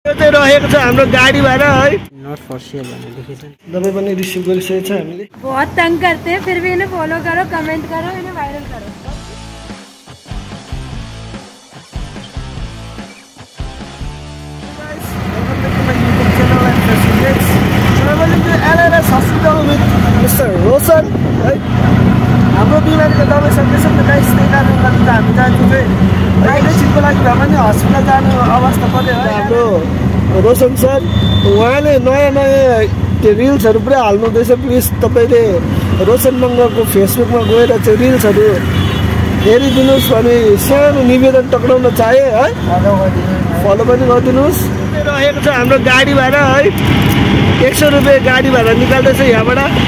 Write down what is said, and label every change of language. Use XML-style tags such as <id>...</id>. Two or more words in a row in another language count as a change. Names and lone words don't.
<ne>यो चाहिँ रहेको छ हाम्रो गाडी भाडा है</ne> <en>not for sale</en> <ne>भनेर लेखेछ दबाई पनि रिसिभ गरिसकेको छ हामीले</ne> <hi>बहुत तंग करते हैं फिर भी इन्हें फॉलो करो कमेंट करो इन्हें वायरल करो</hi> <en>LRS hospital with Mr.</en> <ne>Rosen है हाम्रो बिमारीको दबाई सकिएछ नि गाइस त्यही कारणले गर्दा हामी जान्छु चाहिँ एकैछिनको लागि भए पनि हस्पिटल जानु अवस्था पर्यो है हाम्रो रोशन सर उहाँले नयाँ नयाँ त्यो रिल्सहरू पुरा हाल्नुहुँदैछ प्लिज तपाईँले रोशन मङ्गको फेसबुकमा गएर चाहिँ रिल्सहरू हेरिदिनुहोस् भने सानो निवेदन टक्राउन चाहे है फलो पनि गरिदिनुहोस् रहेको छ हाम्रो गाडी भाडा है 100 रुपियाँ गाडी भाडा निकाल्दैछ यहाँबाट</ne>